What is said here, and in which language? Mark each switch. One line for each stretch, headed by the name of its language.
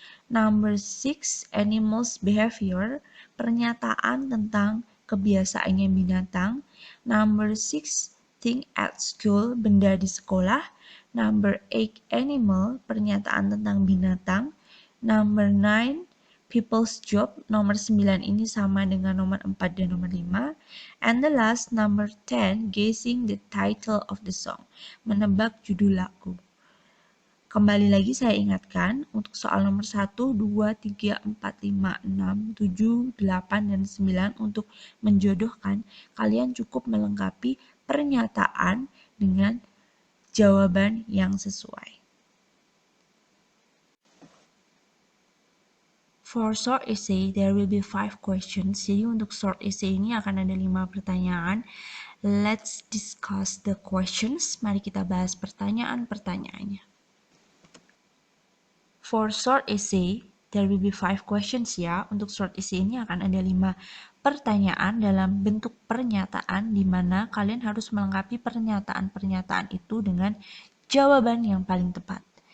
English: Number 6, animals behavior.
Indonesian: Pernyataan tentang kebiasaannya binatang.
English: Number 6, thing at school.
Indonesian: Benda di sekolah.
English: Number 8, animal.
Indonesian: Pernyataan tentang binatang.
English: Number 9, people's job.
Indonesian: Nomor 9 ini sama dengan nomor 4 dan nomor 5.
English: And the last, number 10, guessing the title of the song.
Indonesian: Menebak judul lagu. Kembali lagi saya ingatkan, untuk soal nomor 1, 2, 3, 4, 5, 6, 7, 8, dan 9 untuk menjodohkan, kalian cukup melengkapi pernyataan dengan jawaban yang sesuai.
English: For short essay, there will be 5 questions.
Indonesian: Jadi untuk short essay ini akan ada 5 pertanyaan.
English: Let's discuss the questions.
Indonesian: Mari kita bahas pertanyaan-pertanyaannya.
English: For short essay, there will be 5 questions ya.
Indonesian: Untuk short essay ini akan ada 5 pertanyaan dalam bentuk pernyataan di mana kalian harus melengkapi pernyataan-pernyataan itu dengan jawaban yang paling tepat.